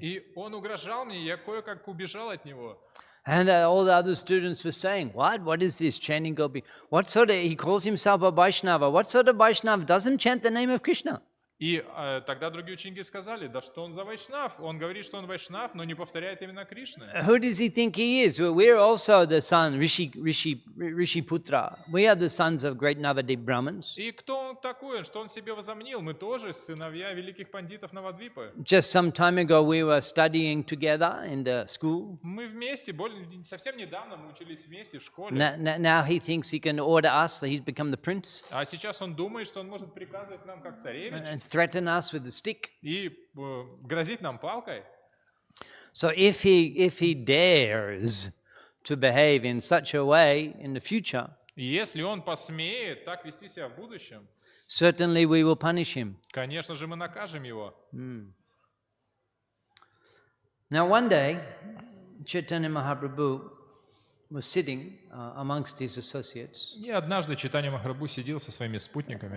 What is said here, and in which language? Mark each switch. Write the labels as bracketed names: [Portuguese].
[Russian] И он угрожал мне, я кое-как убежал от него. [English] And all the other students were saying, "What is this chanting Gopi? What sort of? He calls himself a Vaishnava. What sort of Vaishnava doesn't chant the name of Krishna?" [Russian] И тогда другие ученики сказали: да что он за вайшнав? Он говорит, что он вайшнав, но не повторяет имена Кришны. [English] Who does he think he is? Well, we're also the son, Rishi Putra. We are the sons of great Navadip Brahmins. [Russian] И кто он такой, что он себе возомнил? Мы тоже сыновья великих пандитов Навадвипы. [English] Just some time ago, we were studying together in the school. [Russian] Мы вместе, совсем недавно мы учились вместе в школе. [English] Now he thinks he can order us, so he's become the prince. [Russian] А сейчас он думает, что он может приказывать нам как царевич. [English] Threaten us with a stick. [Russian] И грозить нам палкой. [English] So if he dares to behave in such a way in the future, [Russian] И если он посмеет так вести себя в будущем, [English] certainly we will punish him. [Russian] конечно же, мы накажем его. [English] Now one day, Chaitanya Mahaprabhu was sitting amongst his associates, [Russian] И однажды Чайтанья Махапрабху сидел со своими спутниками.